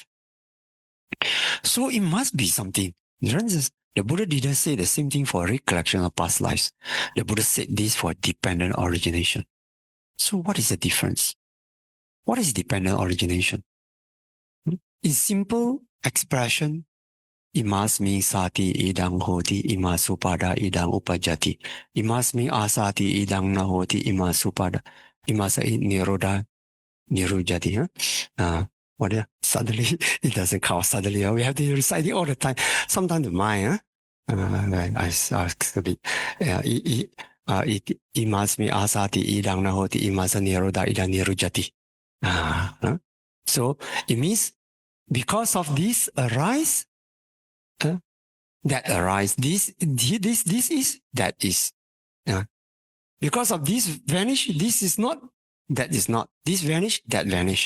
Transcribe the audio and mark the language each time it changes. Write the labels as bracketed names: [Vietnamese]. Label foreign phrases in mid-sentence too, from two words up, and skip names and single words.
[English] So it must be something. The Buddha didn't say the same thing for recollection of past lives. The Buddha said this for dependent origination. So what is the difference? What is dependent origination? In simple expression, [Pali] Imasmi sati idang hoti imasupada idang upajati. Imasmi asati idang nahoti imasupada. Imasa niroda nirujati. [English] What? Suddenly, it doesn't come suddenly. We have to recite it all the time. Sometimes the mind, I a bit. [Pali] Imasmi asati idang nahoti imasa niroda idang nirujati. [English] So it means because of this arise, that arise. This is, that is. Because of this vanish, this is not, that is not. This vanish, that vanish.